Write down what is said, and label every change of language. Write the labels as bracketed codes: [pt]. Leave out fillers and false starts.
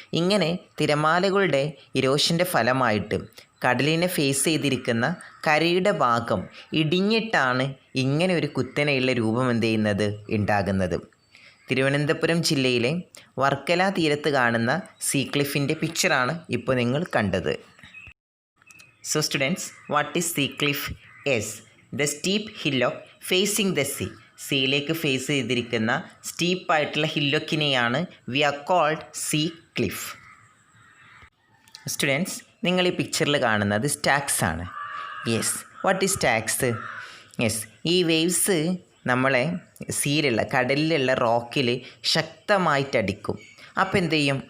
[ml] ഇങ്ങനെ തിരമാലകളുടെ ഇരോഷൻ്റെ ഫലമായിട്ട് കടലിനെ ഫേസ് ചെയ്തിരിക്കുന്ന കരയുടെ ഭാഗം ഇടിഞ്ഞിട്ടാണ് ഇങ്ങനെ ഒരു കുത്തനെയുള്ള രൂപം എന്ത് ചെയ്യുന്നത്? ഉണ്ടാകുന്നത്. തിരുവനന്തപുരം ജില്ലയിലെ വർക്കല തീരത്ത് കാണുന്ന സീ ക്ലിഫിൻ്റെ പിക്ചറാണ് ഇപ്പോൾ നിങ്ങൾ കണ്ടത്. [en] So students, what is sea cliff? Yes, the steep hillock facing the sea. [ml] സീയിലേക്ക് face ചെയ്തിരിക്കുന്ന സ്റ്റീപ്പായിട്ടുള്ള ഹില്ലോക്കിനെയാണ് [en] we are called [ml] see cliff. Students, നിങ്ങൾ ഈ പിക്ചറിൽ കാണുന്നത് സ്റ്റാക്സ് ആണ്. [en] Yes, what is stacks? [ml] Yes, ഈ വേവ്സ് നമ്മളെ സീയിലുള്ള കടലിലുള്ള റോക്കിൽ ശക്തമായിട്ടടിക്കും. അപ്പോൾ എന്ത് ചെയ്യും?